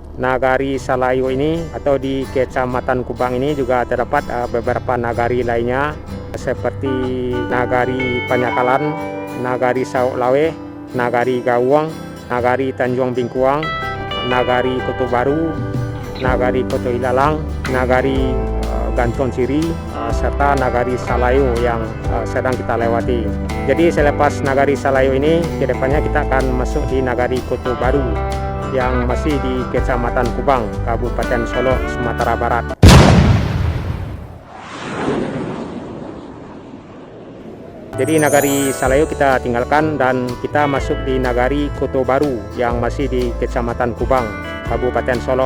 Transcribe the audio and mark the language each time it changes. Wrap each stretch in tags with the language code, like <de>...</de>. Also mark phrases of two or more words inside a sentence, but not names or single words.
<id>Nagari Salayu ini atau di Kecamatan Kubang ini juga terdapat beberapa nagari lainnya seperti Nagari Panyakalan, Nagari Sauk Lawe, Nagari Gawang, Nagari Tanjung Bingkuang, Nagari Kota Baru, Nagari Kota Ilalang, Nagari Gantong Siri, serta Nagari Salayu yang sedang kita lewati. Jadi selepas Nagari Salayu ini, kedepannya kita akan masuk di Nagari Kota Baru yang masih di Kecamatan Kubang, Kabupaten Solo, Sumatera Barat. Jadi Nagari Salayu kita tinggalkan dan kita masuk di Nagari Kota Baru yang masih di Kecamatan Kubang, Kabupaten Solo.</id>